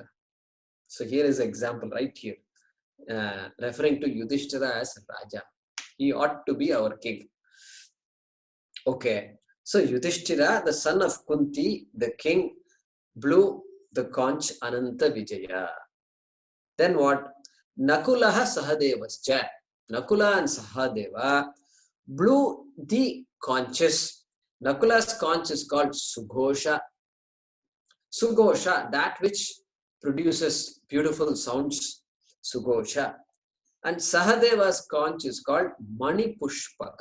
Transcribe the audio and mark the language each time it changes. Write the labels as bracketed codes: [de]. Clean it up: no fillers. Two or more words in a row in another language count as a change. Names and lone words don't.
[en] So here is an example right here, referring to Yudhishthira as Raja. He ought to be our king. Okay. So Yudhishthira, the son of Kunti, the king, blew the conch Ananta Vijaya. Then what? [sa] Nakulaha Sahadevascha. [en] Nakula and Sahadeva blew the conches. Nakula's conch is called Sughosha. Sughosha, that which produces beautiful sounds, Sughosha. And Sahadeva's conch is called Mani Pushpaka.